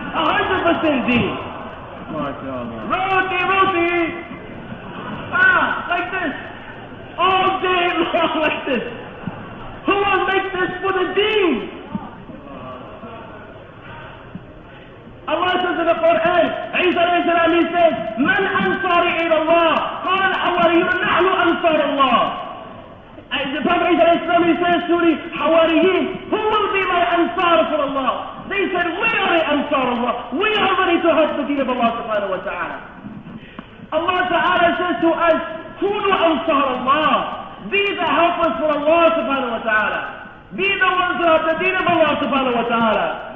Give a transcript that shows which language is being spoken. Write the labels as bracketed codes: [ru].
[en] 100% deen. Roti. Like this. All day long like this. Who will make this for the deen? Allah says in the Quran, Isa alayhi salam, he says, [ar] Man ansari ila Allah? قال الحواريون نحن أنصار الله. [en] The Prophet Isa alayhi salam, he says to the Hawariyin, who will be my ansar for Allah? They said, we are the ansar Allah. We are ready to help the deen of Allah subhanahu wa ta'ala. Allah Ta'ala says to us, [ar] Kunu ansar Allah. [en] Be the helpers for Allah Subhanahu Wa Ta'ala. Be the ones who have the deen of Allah Subhanahu Wa Ta'ala.